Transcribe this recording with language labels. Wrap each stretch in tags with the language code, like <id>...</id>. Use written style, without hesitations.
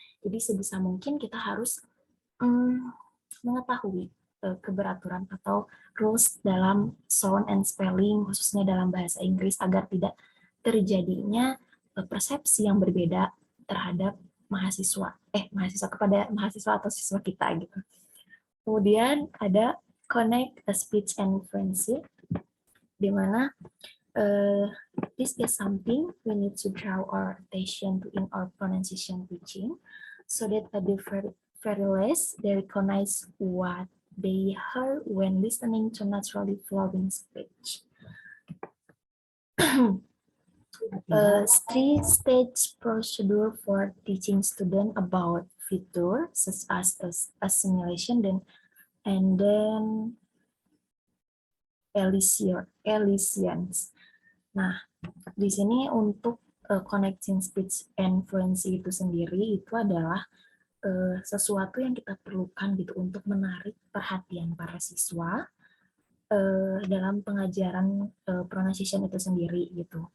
<id>Jadi sebisa mungkin kita harus mengetahui keberaturan atau rules dalam</id> <en>sound and spelling</en> <id>khususnya dalam bahasa Inggris agar tidak terjadinya persepsi yang berbeda terhadap mahasiswa kepada mahasiswa atau siswa kita gitu. Kemudian ada</id> <en>connect speech and friendship,</en> <id>di mana</id> <en>this is something we need to draw our attention to in our pronunciation teaching, so that at the very least they recognize what they heard when listening to naturally flowing speech. Three-stage procedure for teaching students about feature such as assimilation and then elisions.</en> <id>Nah, di sini untuk</id> <en>connecting speech and fluency</en> <id>itu sendiri itu adalah sesuatu yang kita perlukan gitu untuk menarik perhatian para siswa dalam pengajaran pronunciation itu sendiri gitu.</id>